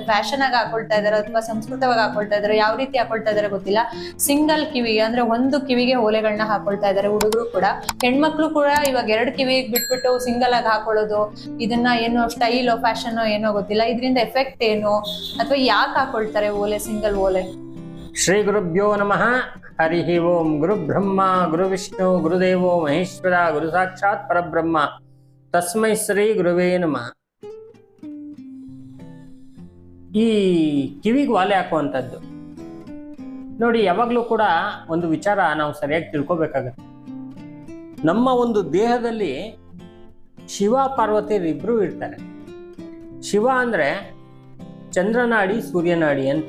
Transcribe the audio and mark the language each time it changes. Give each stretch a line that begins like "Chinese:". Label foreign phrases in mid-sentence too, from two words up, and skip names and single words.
Kannada: ಫ್ಯಾಷನ್ ಆಗಿ ಹಾಕೊಳ್ತಾ ಇದಾರೆ ಅಥವಾ ಸಂಸ್ಕೃತವಾಗಿ ಹಾಕೊಳ್ತಾ ಇದಾರೆ. ಯಾವ ರೀತಿ ಹಾಕೊಳ್ತಾ ಇದಾರೆ ಗೊತ್ತಿಲ್ಲ. ಸಿಂಗಲ್ ಕಿವಿಗೆ ಅಂದ್ರೆ ಒಂದು ಕಿವಿಗೆ ಓಲೆಗಳನ್ನ ಹಾಕೊಳ್ತಾ ಇದಾರೆ ಹುಡುಗರು ಕೂಡ. ಹೆಣ್ಮಕ್ಳು ಕೂಡ ಇವಾಗ 2 ಕಿವಿಗೆ ಬಿಟ್ಬಿಟ್ಟು ಸಿಂಗಲ್ ಆಗಿ ಹಾಕೊಳ್ಳೋದು, ಇದನ್ನ ಏನು
English: style fashion
Kannada: ಏನೋ ಗೊತ್ತಿಲ್ಲ. ಇದರಿಂದ ಎಫೆಕ್ಟ್ ಏನು ಅಥವಾ ಯಾಕೆ ಹಾಕೊಳ್ತಾರೆ ಓಲೆ, ಸಿಂಗಲ್ ಓಲೆ?
Sanskrit: ಶ್ರೀ ಗುರುಭ್ಯೋ ನಮಃ. ಹರಿ ಓಂ. ಗುರು ಬ್ರಹ್ಮ ಗುರು ವಿಷ್ಣು ಗುರುದೇವೋ ಮಹೇಶ್ವರ ಗುರು ಸಾಕ್ಷಾತ್ ಪರಬ್ರಹ್ಮ ತಸ್ಮೈ ಶ್ರೀ ಗುರುವೇ ನಮಃ.
Kannada: ಈ ಕಿವಿಗೆ ವಾಲೆ ಹಾಕುವಂಥದ್ದು ನೋಡಿ, ಯಾವಾಗಲೂ ಕೂಡ ಒಂದು ವಿಚಾರ ನಾವು ಸರಿಯಾಗಿ ತಿಳ್ಕೊಬೇಕಾಗತ್ತೆ. ನಮ್ಮ ಒಂದು ದೇಹದಲ್ಲಿ ಶಿವ ಪಾರ್ವತಿಯರಿಬ್ರು ಇರ್ತಾರೆ. ಶಿವ ಅಂದ್ರೆ ಚಂದ್ರನಾಡಿ ಸೂರ್ಯನಾಡಿ ಅಂತ.